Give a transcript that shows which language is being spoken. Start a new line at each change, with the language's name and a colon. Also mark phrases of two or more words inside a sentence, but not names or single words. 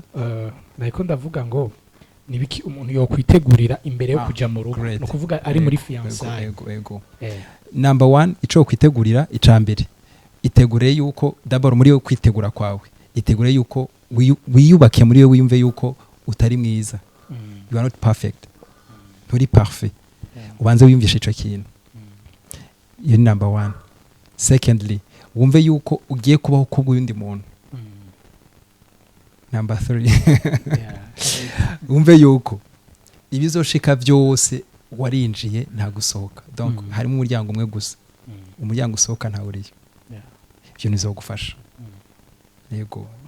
Rundi: nako ndavuga ngo nibiki umuntu yo kwitegurira imbere yo kuja mu rugo no kuvuga ari muri fiançailles ego number 1 ico kwitegurira icambere itegure yuko d'abord muri yo kwitegura kwawe itegure yuko wiyubake muri yo wiyumve yuko utari mwiza
English: you are not perfect
Rundi: nturi parfait ubanze wiyumvisha ico kintu iyo ni number 1 secondly wumve yuko ugiye kubaho kubw'undi muntu number 3 wumve yuko ibizoshika byose warinjiye nta gusohoka donc harimo umuryango umwe gusa umuryango usohoka nta uriyo ibyo nizo gufasha yego